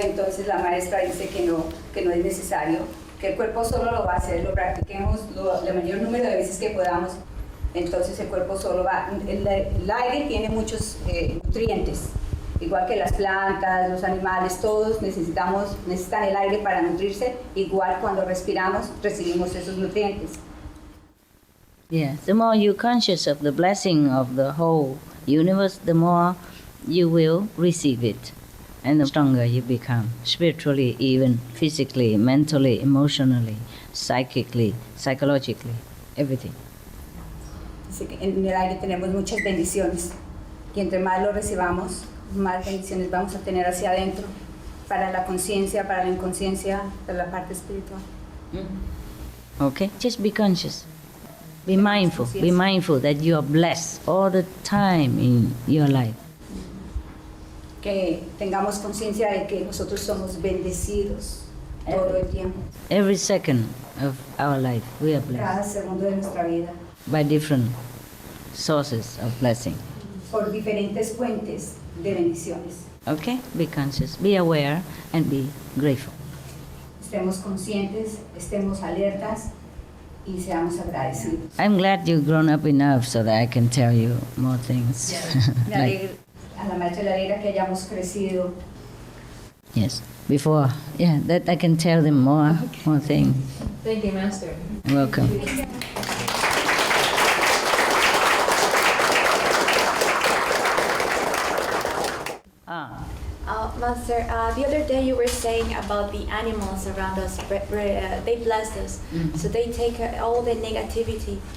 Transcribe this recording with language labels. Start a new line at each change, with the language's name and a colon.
Spanish: Entonces la maestra dice que no es necesario, que el cuerpo solo lo va a hacer, lo practiquemos el mayor número de veces que podamos. Entonces el cuerpo solo va. El aire tiene muchos nutrientes, igual que las plantas, los animales, todos necesitan el aire para nutrirse. Igual cuando respiramos recibimos esos nutrientes.
English: Yes, the more you're conscious of the blessing of the whole universe, the more you will receive it, and the stronger you become, spiritually, even physically, mentally, emotionally, psychically, psychologically, everything.
Spanish: Así que en el aire tenemos muchas bendiciones y entre más lo recibamos, más bendiciones vamos a tener hacia adentro, para la conciencia, para la inconsciencia, para la parte espiritual.
English: Okay, just be conscious. Be mindful. Be mindful that you are blessed all the time in your life.
Spanish: Que tengamos conciencia de que nosotros somos bendecidos todo el tiempo.
English: Every second of our life, we are blessed.
Spanish: Cada segundo de nuestra vida.
English: By different sources of blessing.
Spanish: Por diferentes fuentes de bendiciones.
English: Okay, be conscious, be aware, and be grateful.
Spanish: Estemos conscientes, estemos alertas y seamos agradecidos.
English: I'm glad you've grown up enough so that I can tell you more things.
Spanish: A la maestra le alegra que hayamos crecido.
English: Yes, before, that I can tell them more things. Thank you, Master. Welcome. Master, the other day you were saying about the animals around us, they bless us, so they take all the negativity.